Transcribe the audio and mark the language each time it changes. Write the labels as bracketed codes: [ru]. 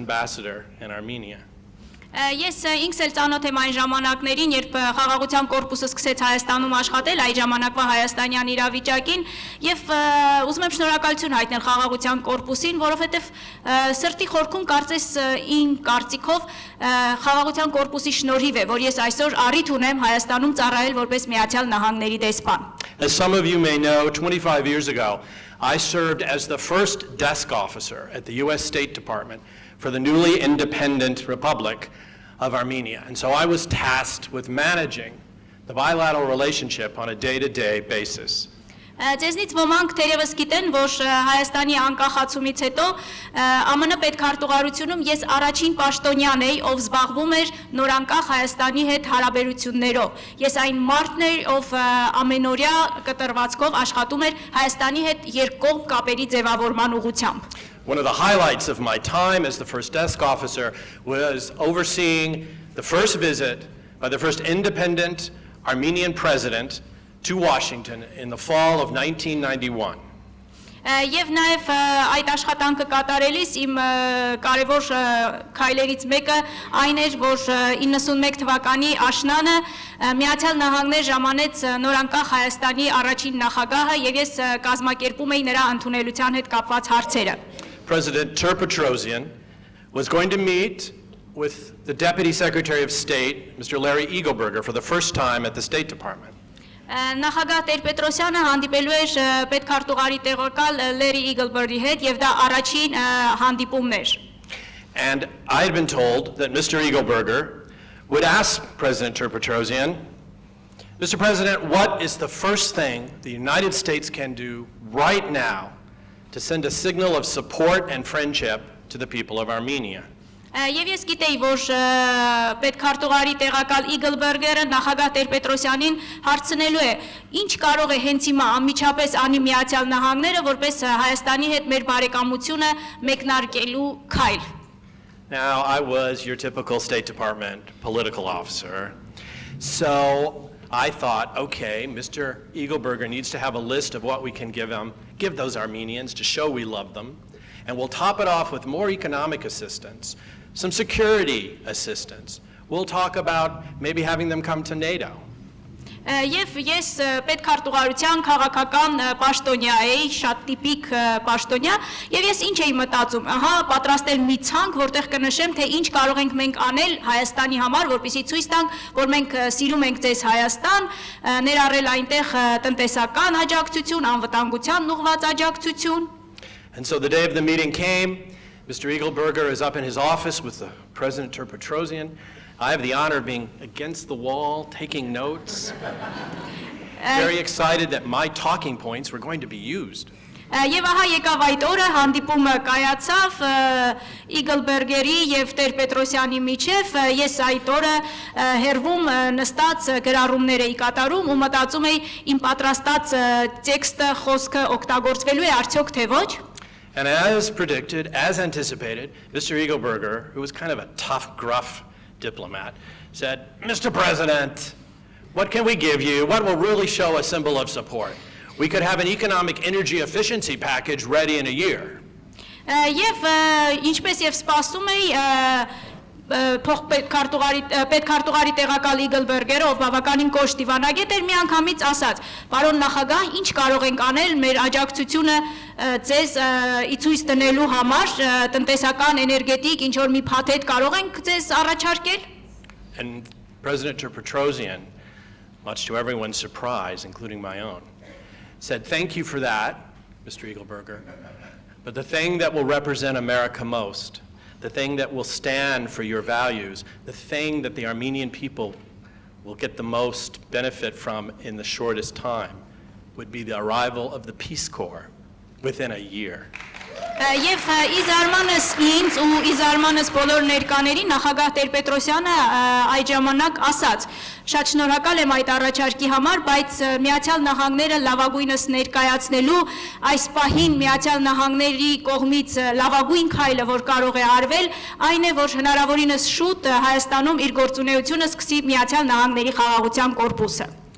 [en] ambassador in Armenia. [hy] Ես ինքս էլ ծանոթ եմ այն ժամանակներին, երբ խաղաղության կորպուսը սկսեց Հայաստանում աշխատել, այդ ժամանակվա հայաստանյան իրավիճակին, եւ ուզում եմ շնորհակալություն հայտնել խաղաղության կորպուսին, որովհետեւ սրտի խորքում կարծես ին կարծիքով խաղաղության կորպուսի շնորհիվ է, որ ես այսօր առիթ ունեմ Հայաստանում ծառայել որպես Միացյալ Նահանգների դեսպան։ [en] As some of you may know, 25 years ago, I served as the first desk officer at the U.S. State Department for the newly independent Republic of Armenia. And so I was tasked with managing the bilateral relationship on a day-to-day basis. [hy] Ձեզնից ոմանք թերևս գիտեն, որ Հայաստանի անկախացումից հետո ԱՄՆ պետքարտուղարությունում ես առաջին պաշտոնյան էի, ով զբաղվում էր նորանկախ Հայաստանի հետ հարաբերություններով։ Ես այն մարդն էր, ով ամենօրյա կտրվածքով աշխատում էր Հայաստանի հետ երկկողմ կապերի ձևավորման ուղղությամբ։ [en] One of the highlights of my time as the first desk officer was overseeing the first visit by the first independent Armenian president to Washington in the fall of 1991. [hy] Եվ նաև այդ աշխատանքը կատարելիս իմ կարևոր քայլերից մեկը այն էր, որ 91 թվականի աշնանը Միացյալ Նահանգներ ժամանեց նորանկախ Հայաստանի առաջին նախագահը եւ ես կազմակերպում էի նրա ընդունելության հետ կապված հարցերը։ [en] President Petrosian was going to meet with the Deputy Secretary of State, Mr. Larry Eagleburger, for the first time at the State Department. [hy] Նախագահ Տեր-Պետրոսյանը հանդիպելու էր պետքարտուղարի տեղակալ Լերի Իգլբերի հետ եւ դա առաջին հանդիպումն էր։ [en] And I had been told that Mr. Eagleburger would ask President Petrosian, Mr. President, what is the first thing the United States can do right now to send a signal of support and friendship to the people of Armenia? [hy] Եվ ես գիտեի, որ պետքարտուղարի տեղակալ Իգլբերգերը նախագահ Տեր-Պետրոսյանին հարցնելու է, ինչ կարող է հենց հիմա անմիջապես անի Միացյալ Նահանգները, որպես Հայաստանի հետ մեր բարեկամությունը մեկնարկելու քայլ։ [en] Now, I was your typical State Department political officer, so I thought, okay, Mr. Eagleberger needs to have a list of what we can give him, give those Armenians to show we love them, and we'll top it off with more economic assistance, some security assistance. We'll talk about maybe having them come to NATO. [hy] Եվ ես պետքարտուղարության քաղաքական պաշտոնյա էի, շատ տիպիկ պաշտոնյա, եւ ես ինչ էի մտածում, ահա պատրաստել մի ցանկ, որտեղ կնշեմ, թե ինչ կարող ենք մենք անել Հայաստանի համար, որպեսզի ցույց տանք, որ մենք սիրում ենք ձեզ Հայաստան, ներառել այնտեղ տնտեսական աջակցություն, անվտանգության ուղղված աջակցություն։ [en] And so the day of the meeting came, Mr. Eagleberger is up in his office with the President Ter-Petrosian. I have the honor of being against the wall, taking notes, very excited that my talking points were going to be used. [hy] Եվ ահա եկավ այդ օրը, հանդիպումը կայացավ Իգլբերգերի եւ Տեր-Պետրոսյանի միջև, ես այդ օրը հերվում նստած գրառումներ էի կատարում ու մտածում էի իմ պատրաստած տեքստը, խոսքը օգտագործվելու է արդյոք թե ոչ։ [en] And as predicted, as anticipated, Mr. Eagleberger, who was kind of a tough, gruff diplomat, said, Mr. President, what can we give you? What will really show a symbol of support? We could have an economic energy efficiency package ready in a year. [hy] Եվ ինչպես եւ սպասում էի պետքարտուղարի տեղակալ Իգլբերգերը, ով բավականին կոշտ դիվանագետ էր, միանգամից ասաց. «Պարոն նախագահ, ինչ կարող ենք անել մեր աջակցությունը ձեզ ցույց դնելու համար, տնտեսական, էներգետիկ, ինչ որ մի փաթեթ կարող ենք ձեզ առաջարկել»։ [en] And President Ter-Petrosian, much to everyone's surprise, including my own, said, thank you for that, Mr. Eagleberger, but the thing that will represent America most, the thing that will stand for your values, the thing that the Armenian people will get the most benefit from in the shortest time would be the arrival of the Peace Corps within a year. [hy] Եվ իզարմանս ինձ ու իզարմանս բոլոր ներկաներին նախագահ Տեր-Պետրոսյանը այդ ժամանակ ասաց. Շատ շնորհակալ եմ այդ առաջարկի համար, բայց Միացյալ Նահանգները լավագույնս ներկայացնելու այս պահին Միացյալ Նահանգների կողմից լավագույն քայլը, որ կարող է արվել, այն է, որ հնարավորինս շուտ Հայաստանում իր գործունեությունը սկսի Միացյալ Նահանգների խաղաղության կորպուսը։